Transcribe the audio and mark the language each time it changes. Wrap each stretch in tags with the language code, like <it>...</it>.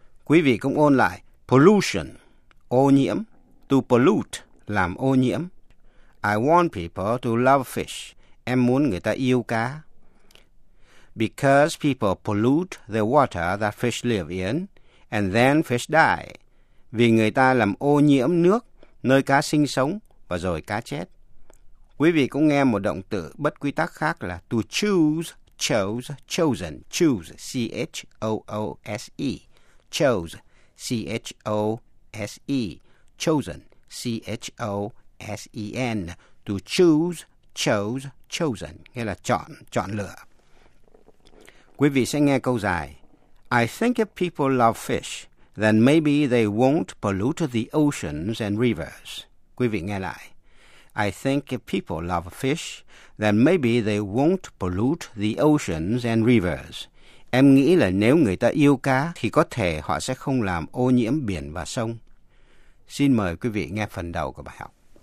<vi>Quý vị cũng ôn lại, pollution, ô nhiễm, to pollute, làm ô nhiễm.</vi> <en>I want people to love fish,</en> <vi>em muốn người ta yêu cá.</vi> <en>Because people pollute the water that fish live in, and then fish die.</en> <vi>Vì người ta làm ô nhiễm nước, nơi cá sinh sống, và rồi cá chết. Quý vị cũng nghe một động từ bất quy tắc khác là to choose, chose, chosen, choose, C-H-O-O-S-E, chose, C-H-O-S-E, chosen, C-H-O-S-E-N, to choose, chose, chosen, nghĩa là chọn, chọn lựa. Quý vị sẽ nghe câu dài,</vi> <en>I think if people love fish, then maybe they won't pollute the oceans and rivers.</en> <vi>Quý vị nghe lại.</vi> <en>I think if people love fish, then maybe they won't pollute the oceans and rivers.</en> <vi>Em nghĩ là nếu người ta yêu cá, thì có thể họ sẽ không làm ô nhiễm biển và sông. Xin mời quý vị nghe phần đầu của bài học.</vi>